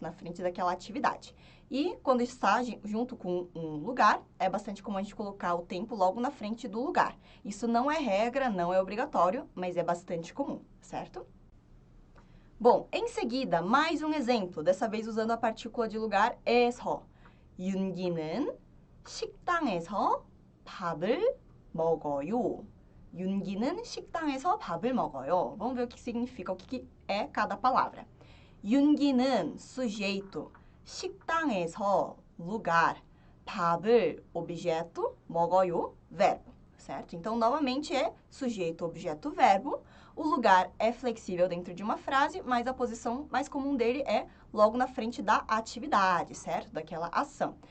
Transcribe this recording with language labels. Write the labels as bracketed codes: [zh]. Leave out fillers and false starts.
[pt] Na frente daquela atividade. E quando está junto com um lugar, é bastante comum a gente colocar o tempo logo na frente do lugar. Isso não é regra, não é obrigatório, mas é bastante comum, certo? Bom, em seguida, mais um exemplo, dessa vez usando a partícula de lugar 에서. [ko] 윤기는 식당에서 밥을 먹어요. 윤기는 식당에서 밥을 먹어요. [pt] Vamos ver o que significa, o que é cada palavra. 윤기는, sujeito. 식당에서, lugar. 밥을, objeto. 먹어요, verbo. Certo? Então, novamente, é sujeito, objeto, verbo. O lugar é flexível dentro de uma frase, mas a posição mais comum dele é logo na frente da atividade, certo? Daquela ação.